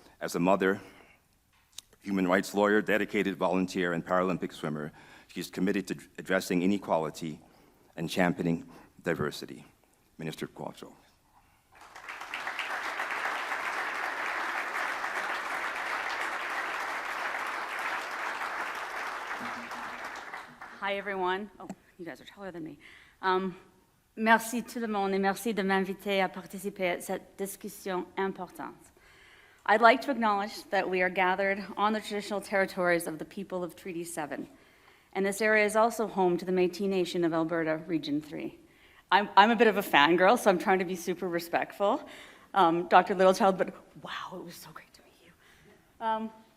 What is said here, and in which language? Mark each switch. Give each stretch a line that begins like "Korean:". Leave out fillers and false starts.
English: As a mother, human rights lawyer, dedicated volunteer, and Paralympic swimmer, she is committed to addressing inequality and championing diversity. Minister Qualtrough. Hi everyone. Oh, you guys are taller than me.
French: Merci tout le monde et merci de m'inviter à participer à cette discussion importante.
English: I'd like to acknowledge that we are gathered on the traditional territories of the people of Treaty 7, and this area is also home to the Métis Nation of Alberta, Region 3. I'm a bit of a fangirl, so I'm trying to be super respectful, Dr. Littlechild, but wow, it was so great to meet you.